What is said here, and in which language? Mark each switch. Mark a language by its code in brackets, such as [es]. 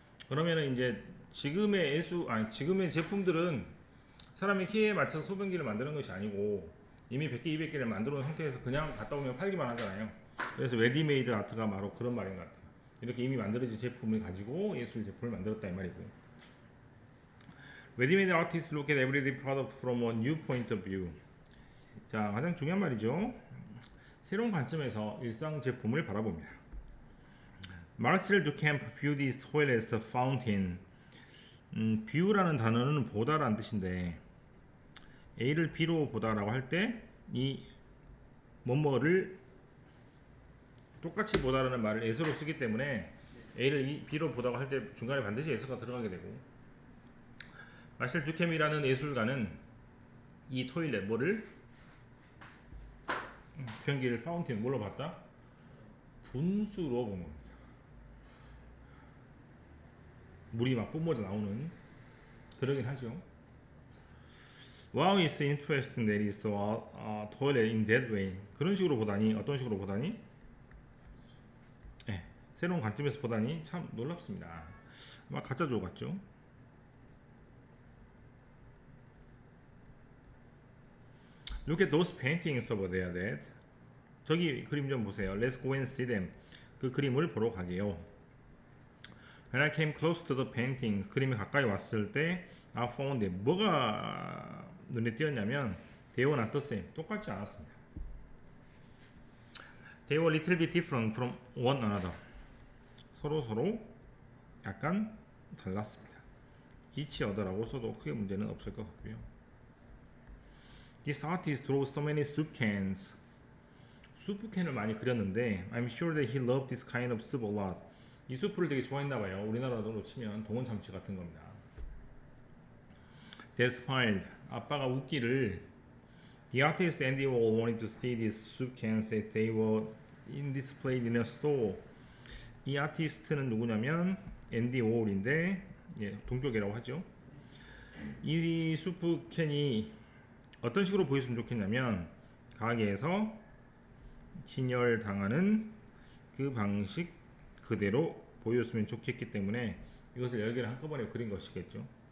[ko] 그러면은 이제 지금의 지금의 제품들은 사람의 키에 맞춰서 소변기를 만드는 것이 아니고 이미 100개, 200개를 만들어 놓은 상태에서 그냥 갔다 오면 팔기만 하잖아요. 그래서 레디메이드 아트가 바로 그런 말인 것 같아요. 이렇게 이미 만들어진 제품을 가지고 예술 제품을 만들었다 이 말이고. [en] Ready-made artists look at everyday product from a new point of view. [ko] 자, 가장 중요한 말이죠. 새로운 관점에서 일상 제품을 바라봅니다. [en] Marcel Duchamp viewed his toilet as a fountain. [ko] view라는 단어는 보다라는 뜻인데, A를 B로 보다라고 할 때 이 뭐뭐를 똑같이 보다라는 말을 S로 쓰기 때문에 A를 B로 보다고 할 때 중간에 반드시 S가 들어가게 되고, 마셜 듀캠이라는 예술가는 이 토일렛 뭐를 변기를 파운틴 뭘로 봤다? 분수로 본 겁니다. 물이 막 뿜어져 나오는, 그러긴 하죠. [en] Wow, it's interesting that it's a toilet in that way. [ko] 그런 식으로 보다니, 어떤 식으로 보다니? 네, 새로운 관점에서 보다니 참 놀랍습니다. 아마 가짜 주어 같죠? [en] Look at those paintings over there, Dad. [ko] 저기 그림 좀 보세요. [en] Let's go and see them. [ko] 그 그림을 보러 가게요. [en] When I came close to the paintings, [ko] 그림이 가까이 왔을 때 [en] I found it. [ko] 뭐가 눈에 띄었냐면 [en] They were not the same. [ko] 똑같지 않았습니다. [en] They were a little bit different from one another. [ko] 서로 약간 달랐습니다. each other라고 써도 크게 문제는 없을 것 같고요. [en] This artist drew so many soup cans. [ko] 수프 캔을 많이 그렸는데 [en] I'm sure that he loved this kind of soup a lot. [ko] 이 수프를 되게 좋아했나 봐요. 우리나라로 치면 동원 참치 같은 겁니다. [en] Dad smiled. [ko] 아빠가 웃기를 [en] The artist Andy Warhol wanted to see these soup cans as they were in displayed in a store. [ko] 이 아티스트는 누구냐면 앤디 워홀인데 예, 동격이라고 하죠. 이 수프 캔이 어떤 식으로 보였으면 좋겠냐면 가게에서 진열당하는 그 방식 그대로 보였으면 좋겠기 때문에 이것을 여러 개를 한꺼번에 그린 것이겠죠.